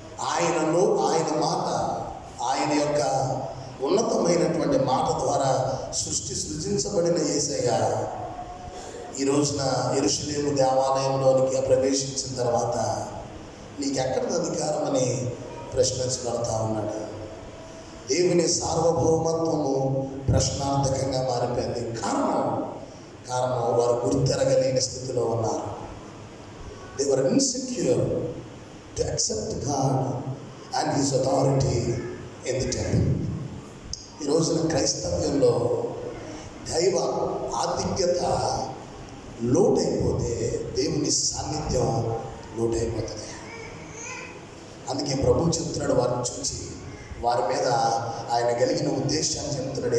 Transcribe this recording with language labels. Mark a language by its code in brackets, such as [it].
[te] ఆయన మాట, ఆయన యొక్క ఉన్నతమైనటువంటి మాట ద్వారా సృజించబడిన యేసయ్య ఈ రోజున యెరూషలేము దేవాలయంలోనికి ప్రవేశించిన తర్వాత నీకెక్కడిది అధికారం అని ప్రశ్నించబడతా ఉన్నాడు. దేవుని సార్వభౌమత్వము ప్రశ్నార్థకంగా మారిపోయింది. కారణం వారు గుర్తెరగలేని స్థితిలో ఉన్నారు. [en] They were insecure to accept God and His authority in the temple. [te] ఈ రోజున క్రైస్తవ్యంలో దైవ ఆధిక్యత లోటైపోతే దేవుని సాన్నిధ్యం లోటైపోతుంది. అందుకే ప్రభు చెప్తున్నాడు, వారిని చూసి వారి మీద ఆయన కలిగిన ఉద్దేశాన్ని చెప్తున్నాడు.